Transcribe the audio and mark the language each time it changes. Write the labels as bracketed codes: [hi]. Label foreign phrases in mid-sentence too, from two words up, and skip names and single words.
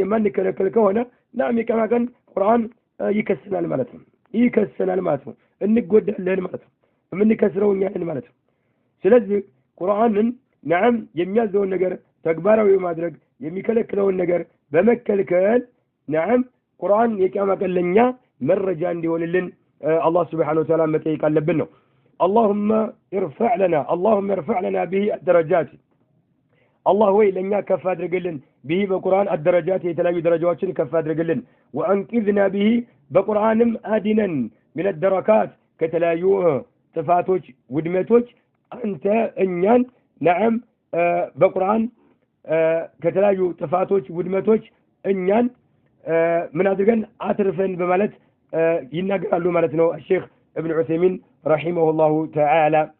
[am] የማንከለከል ከሆነ ናም የቂያማ ቀን ቁርአን ይከሰናል ማለት ነው። ይከሰናል ማለት ነው። እንጎዳለን ማለት ነው። የምንከስረው እኛ ነን ማለት ነው። ስለዚህ ቁርአንን ናም የሚያዘውን ነገር ተግባራዊ ማድረግ የሚከለክለውን ነገር በመከልከል ናም ቁርአን የቂያማ ቀን ለኛ መረጃ እንዲሆንልን አላህ [ar] سبحانه وتعالى [am] መጠየቅ አለብን ነው። اللهم [ar] ارفع لنا به الدرجات الله [am] ወይ ለኛ ከፍ አድርግልን به በቁርአን الدرجات የተለያዩ ደረጃዎችን ከፍ አድርግልን [ar] وانقذنا به [am] በቁርአንም አድነን [ar] من الدركات [am] ከተለያዩ ጥፋቶች ውድመቶች አንተ እኛን ናም በቁርአን ከተለያዩ ጥፋቶች ውድመቶች እኛን ምን አድርገን አትርፈን በማለት ይናገራሉ ማለት ነው ሼክ ኢብኑ ዑሰይሚን [ar] رحمه الله تعالى።